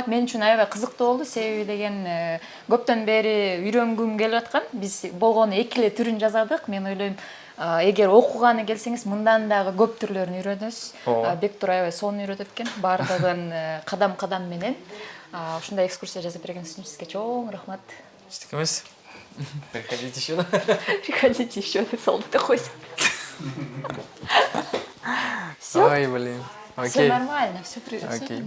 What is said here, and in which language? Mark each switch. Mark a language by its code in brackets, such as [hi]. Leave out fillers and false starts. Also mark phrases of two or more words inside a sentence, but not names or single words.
[ky] Мен үчүн аябай кызыктуу болду, себеби деген көптөн бери үйрөнгүм келип аткан. Биз болгону эки эле түрүн жазадык. Мен ойлойм, эгер окуганы келсеңиз, мындан дагы көп түрлөрүн үйрөнөсүз. Бектур аябай сонун үйрөтөт экен, баардыгын кадам-кадам менен. Ушундай экскурсия жасап бергениңиз үчүн сизге чоң рахмат. Эчтеке эмес. [ru] Приходите еще. Приходите еще, [ky] деп солдат койсо. Ой, [ru] блин. Все нормально, все